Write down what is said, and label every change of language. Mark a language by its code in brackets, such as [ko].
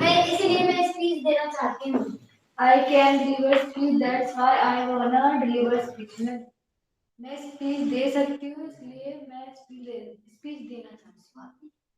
[hi] मैं स्पीच देना चाहती हूँ। [en] I can deliver speech, that's why I wanna deliver speech. [hi] मैं स्पीच दे सकती हूँ इसलिए मैं स्पीच देना चाहती हूँ।